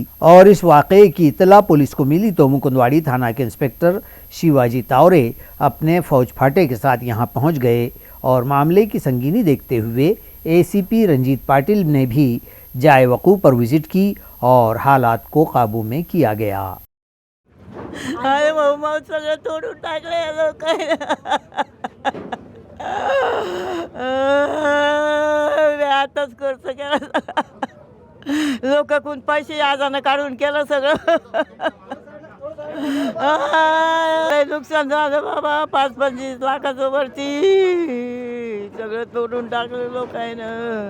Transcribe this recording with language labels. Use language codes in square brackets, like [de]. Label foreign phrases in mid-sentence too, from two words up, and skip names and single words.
[ur] اور اس واقعے کی اطلاع پولیس کو ملی تو مکندواڑی تھانہ کے انسپکٹر شیواجی تاورے اپنے فوج پھاٹے کے ساتھ یہاں پہنچ گئے اور معاملے کی سنگینی دیکھتے ہوئے ACP رنجیت پاٹل نے بھی جائے وقوع پر وزٹ کی اور حالات کو قابو میں کیا گیا۔ [mr] सगळं तोडून टाकले लोक आताच खर्च केला लोकांकडून पैसे आजानं काढून केलं सगळं नुकसान झालं बाबा 5-25 लाखाचं वरती सगळं तोडून टाकलं लोकांनं।